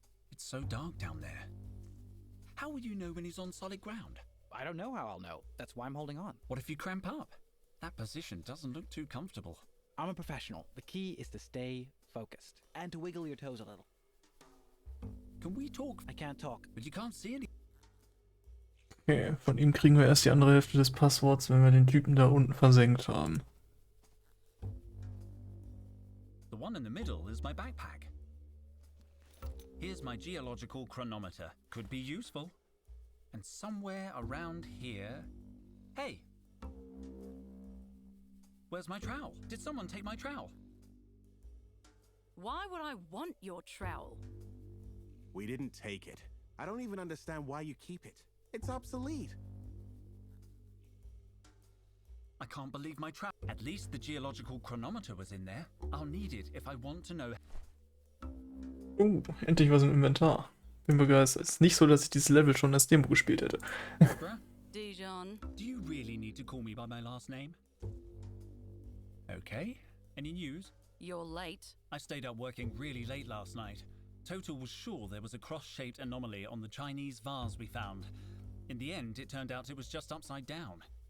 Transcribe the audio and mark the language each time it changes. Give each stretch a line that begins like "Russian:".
English: It's so dark down there. How will you know when he's on solid ground? I don't know how I'll know. That's why I'm holding on. What if you cramp up? That position doesn't look too comfortable. I'm a professional. The key is to stay focused and to wiggle your toes a little. Can we talk? I can't talk. But you can't see any...
German: Okay, von ihm kriegen wir erst die andere Hälfte des Passworts, wenn wir den Typen da unten versenkt haben.
English: The one in the middle is my backpack. Here's my geological chronometer. Could be useful. And somewhere around here... Hey! Where's my trowel? Did someone take my trowel? Why would I want your trowel? We didn't take it. I don't even understand why you keep it. It's obsolete. I can't believe my trowel. At least the geological chronometer was in there. I'll need it if I want to know...
German: Endlich was im Inventar. Bin begeistert. Es ist nicht so, dass ich dieses Level schon als Demo gespielt hätte.
English: Barbara, Dijon. do you really need to call me by my last name? Okay. Any news? You're late. I stayed up working really late last night. Total was sure there was a cross-shaped anomaly on the Chinese vase we found. In the end, it turned out it was just upside down.